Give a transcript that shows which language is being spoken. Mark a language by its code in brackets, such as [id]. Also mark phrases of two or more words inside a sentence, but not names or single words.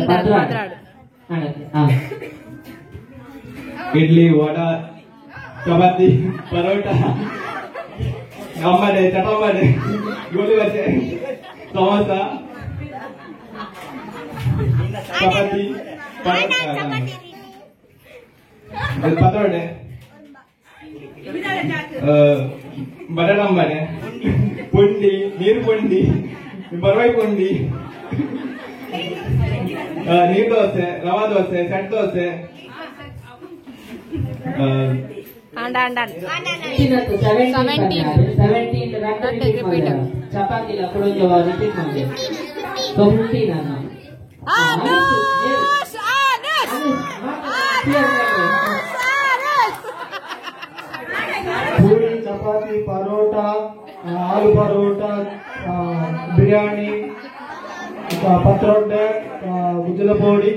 [kn] ಇಡ್ಲಿ, ವಡಾ, ಚಪಾತಿ, ಪರೋಟ, ಅಂಬಡೆ, ಚಟಂಬಡೆ, ಗೋಳಿ ಬಜೆ, ಸಮೋಸ, ಚಪಾತಿ, ಪತ್ರೊಡೆ, ಬಟಾಟಂಬಡೆ, ಪುಂಡಿ, ನೀರು ಪುಂಡಿ, ಬರವಾಯಿ ಪುಂಡಿ, ನೀರು ದೋಸೆ, ರವಾ ದೋಸೆ, ಸೆಟ್ ದೋಸೆ, ಚಪಾತಿ ರಿಪೀಟ್ ಮಾಡಿದೆ 17 ನಾನು ಪೂರಿ, ಚಪಾತಿ, ಪರೋಟ, ಆಲೂ ಪರೋಟ, ಬಿರಿಯಾನಿ, ಪತ್ರೊಡೆ, ಗುಜ್ಜಲ ಪೋಡಿ,